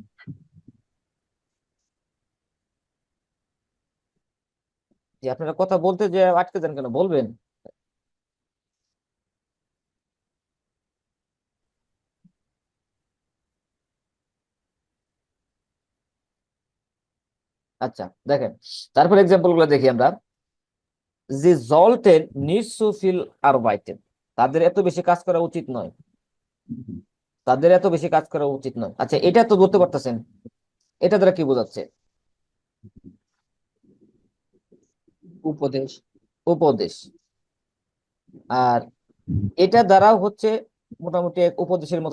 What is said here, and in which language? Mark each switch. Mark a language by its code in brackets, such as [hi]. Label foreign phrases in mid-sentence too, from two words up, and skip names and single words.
[bn] জি, আপনারা কথা বলতে যে আটকে যান কেন, বলবেন। আচ্ছা, দেখেন, তারপর এক্সাম্পল গুলো দেখি আমরা। [de] যে sollten nicht so viel arbeiten, [bn] তাদের এত বেশি কাজ করা উচিত নয়। তাদের এত বেশি কাজ করা উচিত নয়। আচ্ছা, এটা তো বলতে পারতেছেন, এটা দ্বারা কি বোঝাচ্ছে? উপদেশ। উপদেশ। আর এটা দ্বারাও হচ্ছে মোটামুটি এক উপদেশের মতো।